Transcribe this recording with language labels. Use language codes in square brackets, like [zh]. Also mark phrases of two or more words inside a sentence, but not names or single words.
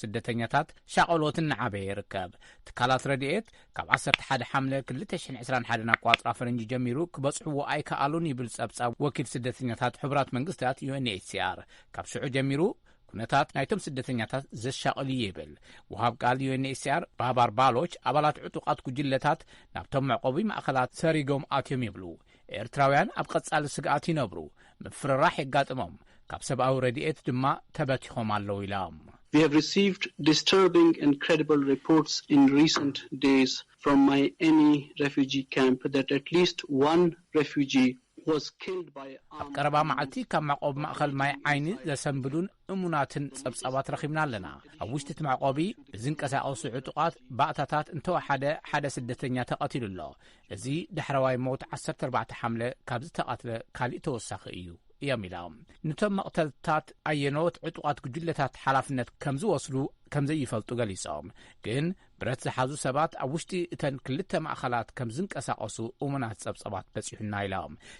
[ti] ስደተኛታት ሻቐሎትን ንዓበየ ይርከብ። ትካላት ረድኤት ካብ 11 ሓምለ 2021 ኣቋጥራ ፈረንጂ ጀሚሩ ክበጽሕዎ ኣይከኣሉን ይብል ጸብጻብ ወኪል ስደተኛታት ሕብራት መንግስታት UNHCR ካብ ሽዑ ጀሚሩ ኩነታት ናይቶም ስደተኛታት ዘሻቐል ይብል። ወሃብ ቃል UNHCR ባባር ባሎች ኣባላት ዕጡቃት ጉጅለታት ናብቶም መዕቆቢ ማእኸላት ሰሪጎም ኣትዮም ይብሉ። ኤርትራውያን ኣብ ቀጻሊ ስግኣት ይነብሩ፣ ምፍርራሕ የጋጥሞም፣ ካብ ሰብኣዊ ረድኤት ድማ ተበቲኾም ኣለዉ ኢሎም። [en] We have received disturbing and credible reports in recent days from any refugee camp that at least one refugee [ti] ኣብ ቀረባ መዓልቲ ካብ መዕቆቢ ማእኸል ማይ ዓይኒ ዘሰንብዱን እሙናትን ጸብጻባት ረኺብና ኣለና። ኣብ ውሽጢ እቲ መዕቆቢ ብዝንቀሳቐሱ ዕጡቃት ባእታታት እንተወሓደ ሓደ ስደተኛ ተቐቲሉ ኣሎ። እዚ ዳሕረዋይ ሞት 14 ሓምለ ካብ ዝተቐትለ ካሊእ ተወሳኺ እዩ እዮም ኢሎም። ነቶም መቕተልታት ኣየኖት ዕጡቃት ጉጅለታት ሓላፍነት ከም ዝወስዱ ከም ዘይፈልጡ ገሊጾም፣ ግን ብረት ዝሓዙ ሰባት ኣብ ውሽጢ እተን ክልተ ማእኸላት ከም ዝንቀሳቐሱ እሙናት ጸብጻባት በጺሑና ኢሎም።